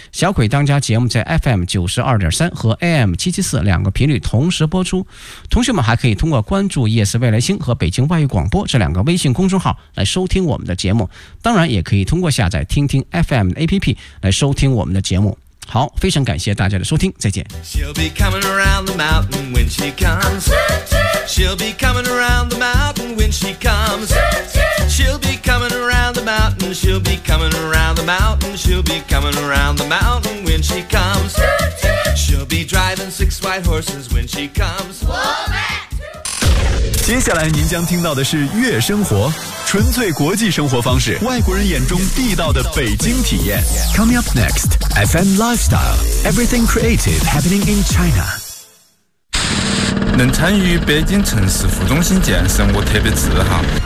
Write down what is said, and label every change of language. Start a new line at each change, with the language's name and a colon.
Chinese: 小鬼当家节目在 FM92.3 和 AM774 两个频率同时播出。同学们还可以通过关注夜思未来星和北京外语广播这两个微信公众号来收听我们的节目。当然也可以通过下载听听 FM 的 APP 来收听我们的节目。好，非常感谢大家的收听，再见。
English: She'll be coming around the mountain when she comes. She'll be coming around the mountain when she comes. She'll be coming around the mountain. She'll be coming around the mountain. She'll be coming around the mountain when she comes. She'll be driving 6 white horses when she comes.
Chinese: 接下来您将听到的是悦生活，纯粹国际生活方式，外国人眼中地道的北京体验。
English: Coming up next, FM Lifestyle, Everything Creative Happening in China.
Chinese: 能参与北京城市副中心建设，我特别自豪。